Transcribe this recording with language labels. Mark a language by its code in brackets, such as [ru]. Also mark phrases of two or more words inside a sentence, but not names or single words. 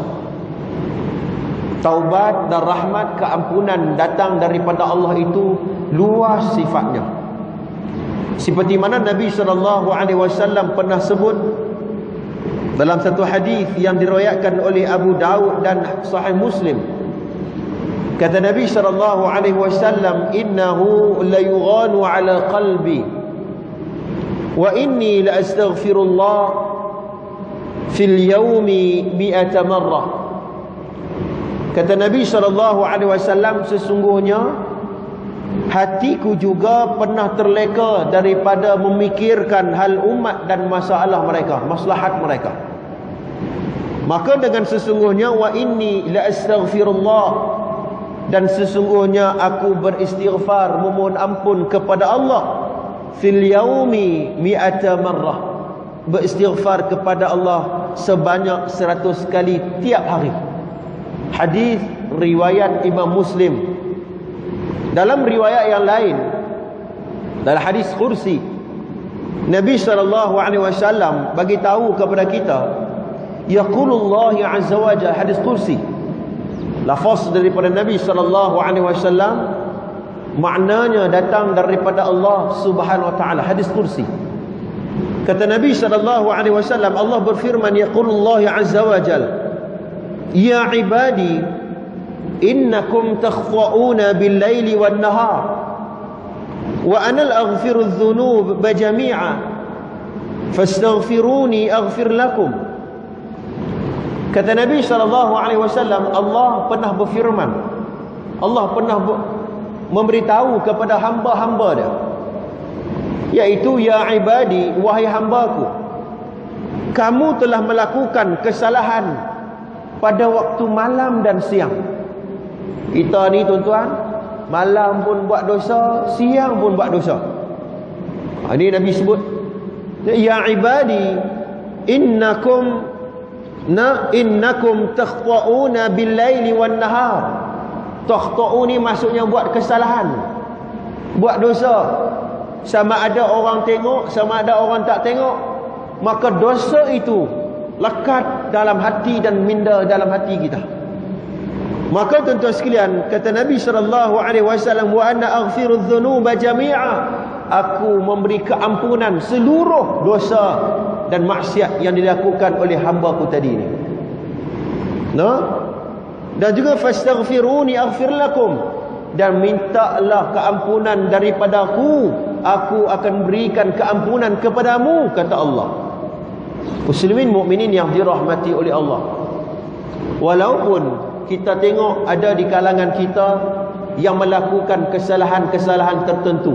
[ms] Taubat dan rahmat, keampunan datang daripada Allah itu luas sifatnya. Seperti mana Nabi SAW pernah sebut dalam satu hadis yang diriwayatkan oleh Abu Daud dan Sahih Muslim. Kata Nabi SAW, [ar] "إنه ليغان على قلبي وإني لأستغفر الله في اليوم 100 مرة." [ms] Kata Nabi SAW, sesungguhnya hatiku juga pernah terleka daripada memikirkan hal umat dan masalah mereka, maslahat mereka. Maka dengan sesungguhnya, [ar] وإني لأستغفر الله, [ms] dan sesungguhnya aku beristighfar, memohon ampun kepada Allah, [ar] في اليوم 100 مرة, [ms] beristighfar kepada Allah sebanyak 100 kali tiap hari. Hadis riwayat Imam Muslim. Dalam riwayat yang lain, dalam hadis kursi, Nabi SAW bagi tahu kepada kita, [ar] يقول الله عز وجل, [ms] hadis kursi, lafaz daripada Nabi SAW, maknanya datang daripada Allah [ar] سبحانه وتعالى. [ms] Hadis kursi, kata Nabi SAW, Allah berfirman, [ar] يقول الله عز وجل, يا عبادي إنكم تخطئون بالليل والنهار وأنا أغفر الذنوب جميعا فاستغفروني أغفر لكم. [ms] Kata Nabi SAW, Allah pernah berfirman, Allah pernah memberitahu kepada hamba-hamba dia, yaitu [ar] يا عبادي, [ms] wahai hambaku, kamu telah melakukan kesalahan pada waktu malam dan siang. Kita ni tuan-tuan, malam pun buat dosa, siang pun buat dosa. Ini Nabi sebut, [ar] يا عبادي إنكم تخطئون بالليل والنهار. [ms] Takhta'uni maksudnya buat kesalahan, buat dosa. Sama ada orang tengok, sama ada orang tak tengok, maka dosa itu lekat dalam hati dan minda dalam hati kita. Maka tuan-tuan sekalian, kata Nabi SAW, [ar] وأنا أغفر الذنوب جميعا, [ms] aku memberi keampunan seluruh dosa dan maksiat yang dilakukan oleh hamba-Ku tadi ini. Dan juga [ar] فاستغفروني أغفر لكم, [ms] dan mintalah keampunan daripadaku, aku akan berikan keampunan kepadamu, kata Allah. Muslimin mukminin yang dirahmati oleh Allah, walaupun kita tengok ada di kalangan kita yang melakukan kesalahan-kesalahan tertentu.